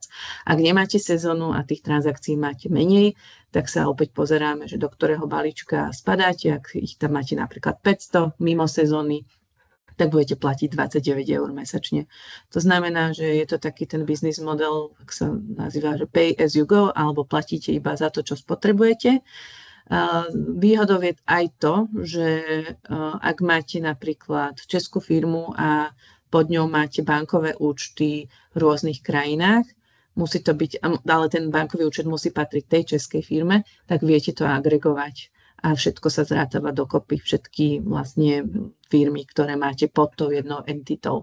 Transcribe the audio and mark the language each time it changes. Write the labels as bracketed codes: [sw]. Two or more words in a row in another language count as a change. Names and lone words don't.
[sk] Ak nemáte sezónu a tých transakcií máte menej, tak sa opäť pozeráme, že do ktorého balíčka spadáte, ak ich tam máte napríklad 500 mimo sezóny, tak budete platiť 29 eur mesačne. To znamená, že je to taký ten [en] business model, [sk] ak sa nazýva, že [en] pay as you go, [sk] alebo platíte iba za to, čo spotrebujete. Výhodou je aj to, že ak máte napríklad českú firmu a pod ňou máte bankové účty v rôznych krajinách, musí to byť, ale ten bankový účet musí patriť tej českej firme, tak viete to agregovať a všetko sa zrátava dokopy, všetky vlastne firmy, ktoré máte pod tou jednou entitou.